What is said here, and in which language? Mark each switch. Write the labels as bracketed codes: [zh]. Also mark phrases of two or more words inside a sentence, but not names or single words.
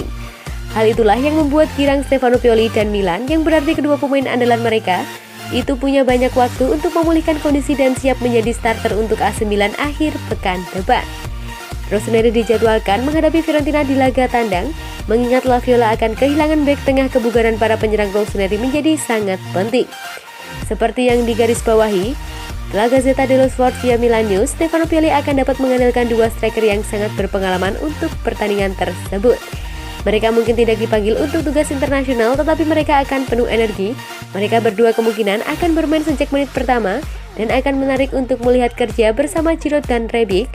[id] Hal itulah yang membuat girang Stefano Pioli dan Milan, yang berarti kedua pemain andalan mereka itu punya banyak waktu untuk memulihkan kondisi dan siap menjadi starter untuk AC Milan akhir pekan depan. Rossoneri dijadwalkan menghadapi Fiorentina di laga tandang, mengingat La Viola akan kehilangan bek tengah. Kebugaran para penyerang Rossoneri menjadi sangat penting. Seperti yang digarisbawahi La Gazzetta dello Sport via Milan News, Stefano Pioli akan dapat mengandalkan 2 striker yang sangat berpengalaman untuk pertandingan tersebut. Mereka mungkin tidak dipanggil untuk tugas internasional, tetapi mereka akan penuh energi. Mereka berdua kemungkinan akan bermain sejak menit pertama dan akan menarik untuk melihat kerja bersama Giroud dan Rebic.